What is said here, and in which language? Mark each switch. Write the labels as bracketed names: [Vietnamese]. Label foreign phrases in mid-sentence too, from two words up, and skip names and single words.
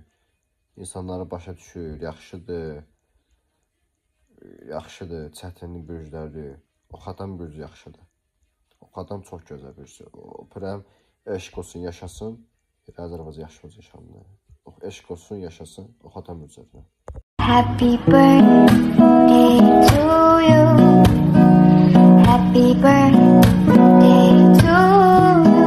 [Azerbaijani] İnsanları başa düşür, yaxşıdır. Yaxşıdır, çətinli bürclərdir. Oxatan bürcü yaxşıdır. Oxatan çox gözəl bürcdür. O prəm eşq olsun, yaşasın. Azərbaycan yaxşı olsun, yaşamdır. Eşq olsun, yaşasın. Oxatan bürclərinə. [English] Happy birthday to you. Happy birthday to you.